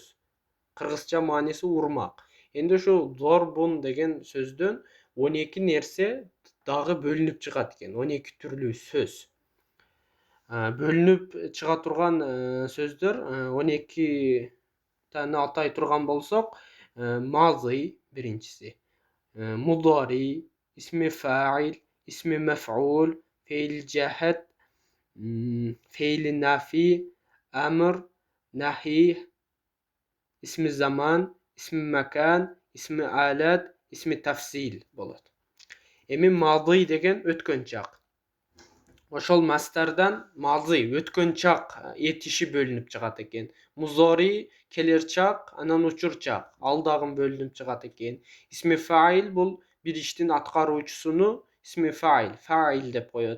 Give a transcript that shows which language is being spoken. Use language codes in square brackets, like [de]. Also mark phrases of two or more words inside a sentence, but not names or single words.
[ky] Кыргызча мааниси урмак. Энди ушул зорбун деген сөздөн 12 нерсе дагы бөлүнүп чыгат экен. 12 түрлүү сөз. Бөлүнүп чыга турган сөздөр 12 таны атай турган болсок, мазый биринчиси, [ar] مضارع، اسم فاعل، اسم مفعول، فعل جحد، فعل نفي، أمر، نهي، اسم زمان، اسم مكان، اسم آلة، اسم تفضيل болот. [ky] Эми мазый деген өткөн чак. Ошол мастардан мазый өткөн чак этиши бөлүнүп чыгат экен. Музори келер чак, анан учур чак. Ал дагы бөлүнүп чыгат экен. [ar] اسم فاعل [ky] бул бир иштин аткаруучусуну [ar] اسم فاعل [ky] деп коет.